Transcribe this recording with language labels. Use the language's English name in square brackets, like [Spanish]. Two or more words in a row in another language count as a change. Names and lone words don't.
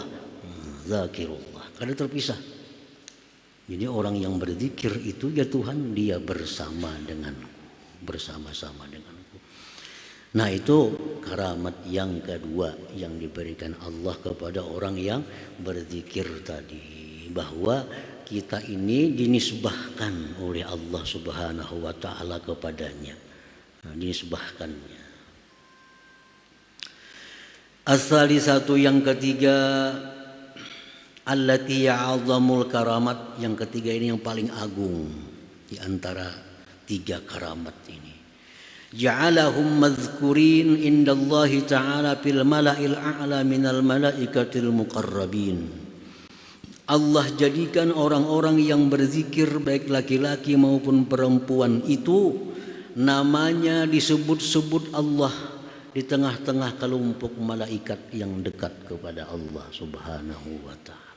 [Indonesian] Zakirullah, kada terpisah. Jadi orang yang berzikir itu, ya Tuhan, dia bersama denganku, bersama-sama denganku. Nah itu karamat yang kedua yang diberikan Allah kepada orang yang berzikir tadi, bahwa kita ini dinisbahkan oleh Allah [Arabic] سبحانه وتعالى [Indonesian] kepadanya. Nah, dinisbahkannya. As-salisatu yang ketiga, [Arabic] التي أعظم الكرامات, [Indonesian] yang ketiga ini yang paling agung di antara tiga karamat ini. [Arabic] جعلهم مذكورين عند الله تعالى في الملأ الأعلى من الملائكة المقربين. [Indonesian] Allah jadikan orang-orang yang berzikir baik laki-laki maupun perempuan itu namanya disebut-sebut Allah di tengah-tengah kelompok malaikat yang dekat kepada Allah [Arabic] سبحانه وتعالى.